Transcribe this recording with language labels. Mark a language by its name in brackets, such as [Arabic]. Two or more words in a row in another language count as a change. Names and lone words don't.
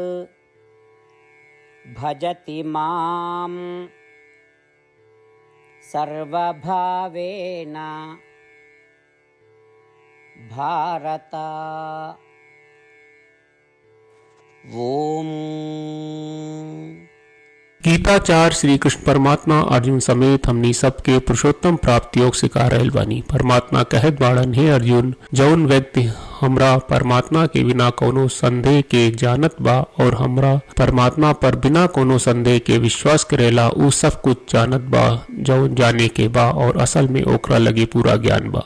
[Sanskrit] भजति मां सर्वभावेन भारत। ओम। [Bhojpuri] गीताचार्य श्री कृष्ण परमात्मा अर्जुन समेत हमनी सबके पुरुषोत्तम प्राप्ति योग सिखा रहल बानी। परमात्मा कहत बाड़न, हे अर्जुन, जौन व्यक्ति हमरा परमात्मा के बिना कोनो संदेह के जानत बा और हमरा परमात्मा पर बिना कोनो संदेह के विश्वास करेला, उ सब कुछ जानत बा जौन जाने के बा और असल में ओकरा लगे पूरा ज्ञान बा।